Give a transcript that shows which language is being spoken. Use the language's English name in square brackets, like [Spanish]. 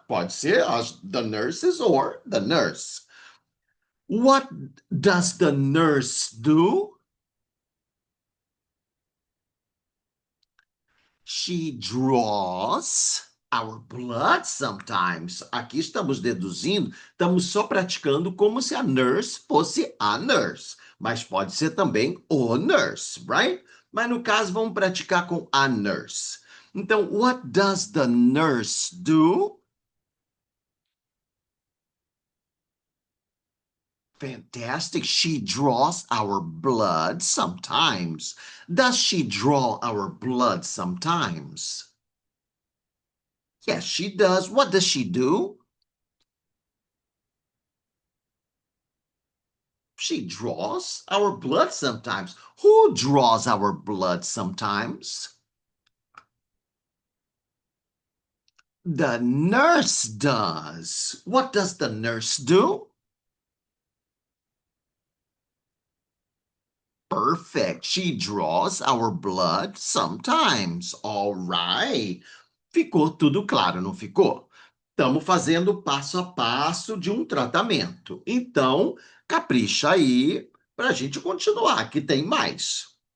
[Portuguese] Pode ser [English] the nurses or the nurse. What does the nurse do? She draws our blood sometimes. [Portuguese] Aqui estamos deduzindo, estamos só praticando como se a nurse fosse a nurse, mas pode ser também o nurse, [English] right? [Portuguese] Mas no caso, vamos praticar com a nurse. Então, [English] what does the nurse do? Fantastic. She draws our blood sometimes. Does she draw our blood sometimes? Yes, she does. What does she do? She draws our blood sometimes. Who draws our blood sometimes? The nurse does. What does the nurse do? Perfect. She draws our blood sometimes. All right. [Portuguese] Ficou tudo claro, não ficou? Estamos fazendo passo a passo de um tratamento. Então, capricha aí para a gente continuar, que tem mais.